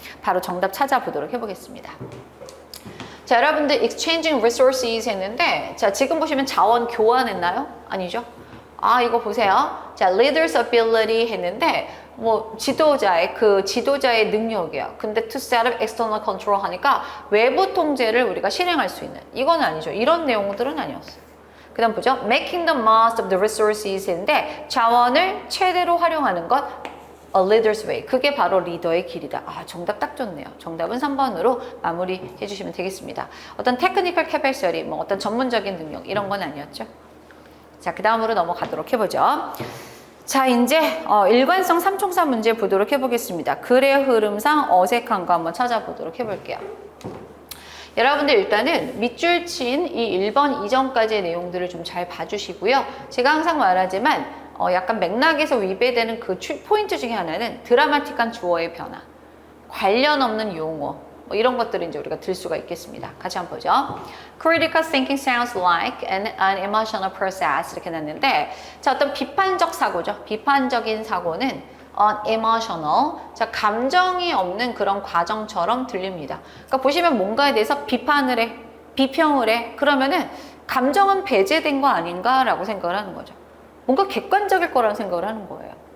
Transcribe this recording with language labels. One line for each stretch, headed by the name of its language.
Korean: 바로 정답 찾아보도록 해보겠습니다. 자, 여러분들 exchanging resources 했는데 자, 지금 보시면 자원 교환했나요? 아니죠? 아, 이거 보세요. 자, leader's ability 했는데 뭐 지도자의 능력이야. 근데
English: to set up external control
Korean: 하니까 외부 통제를 우리가 실행할 수 있는 이건 아니죠. 이런 내용들은 아니었어요. 그 다음 보죠.
English: making the most of the resources
Korean: 인데 자원을 최대로 활용하는 것
English: A leader's way.
Korean: 그게 바로 리더의 길이다. 아, 정답 딱 좋네요. 정답은 3번으로 마무리해 주시면 되겠습니다. 어떤 테크니컬 캐패시티, 뭐 어떤 전문적인 능력 이런 건 아니었죠. 자, 그 다음으로 넘어가도록 해보죠. 자, 이제 일관성 삼총사 문제 보도록 해보겠습니다. 글의 흐름상 어색한 거 한번 찾아보도록 해볼게요. 여러분들 일단은 밑줄 친 이 1번 이전까지의 내용들을 좀 잘 봐주시고요. 제가 항상 말하지만 약간 맥락에서 위배되는 그 포인트 중에 하나는 드라마틱한 주어의 변화, 관련 없는 용어, 뭐 이런 것들을 이제 우리가 들 수가 있겠습니다. 같이 한번 보죠.
English: Critical thinking sounds like an unemotional process
Korean: 이렇게 났는데 자, 어떤 비판적 사고죠. 비판적인 사고는 unemotional, 자, 감정이 없는 그런 과정처럼 들립니다. 그러니까 보시면 뭔가에 대해서 비판을 해, 비평을 해, 그러면은 감정은 배제된 거 아닌가라고 생각을 하는 거죠. 뭔가 객관적일 거라는 생각을 하는 거예요.